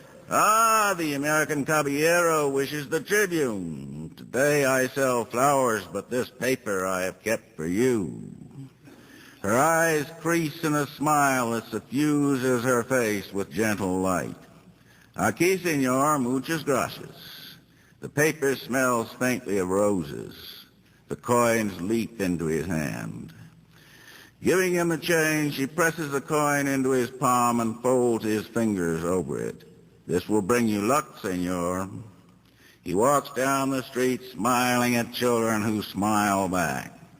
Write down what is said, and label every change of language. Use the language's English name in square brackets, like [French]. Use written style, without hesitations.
[English] Ah, the American caballero wishes the Tribune. Today I sell flowers, but this paper I have kept for you. Her eyes crease in a smile that suffuses her face with gentle light. [Spanish] Aquí, senor, muchas gracias. [English] The paper smells faintly of roses. The coins leap into his hand. Giving him the change, she presses the coin into his palm and folds his fingers over it. This will bring you luck, senor. He walks down the street smiling at children who smile back.